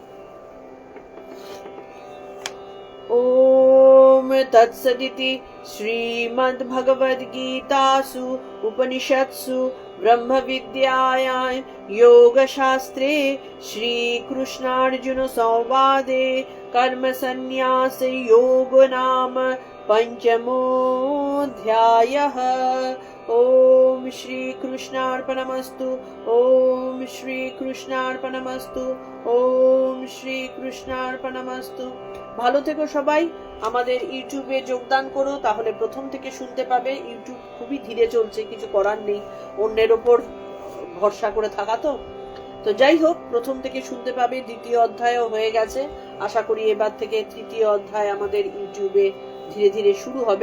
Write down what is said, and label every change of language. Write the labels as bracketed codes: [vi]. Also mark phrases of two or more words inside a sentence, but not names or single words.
[sa] ওম তৎসদিতি শ্রীমদ্ভগবদ্গীতাসু উপনিষৎসু ব্রহ্মবিদ্যায়াং যোগশাস্ত্রে শ্রীকৃষ্ণার্জুন সংবাদে কর্মসন্ন্যাস যোগ নাম पंचमोऽध्यायः। ओम श्री कृष्णार्पणमस्तु, ओम श्री कृष्णार्पणमस्तु, ओम श्री कृष्णार्पणमस्तु। [bn] ভালো থেকো সবাই। আমাদের ইউটিউবে যোগদান করো, তাহলে প্রথম থেকে শুনতে পাবে। ইউটিউব খুবই ধীরে চলছে, কিছু করার নেই, অন্যের ওপর ভরসা করে থাকা। তো যাই হোক, প্রথম থেকে শুনতে পাবে, দ্বিতীয় অধ্যায়ও হয়ে গেছে। আশা করি এবার থেকে তৃতীয় অধ্যায় আমাদের ইউটিউবে ধীরে ধীরে শুরু হবে।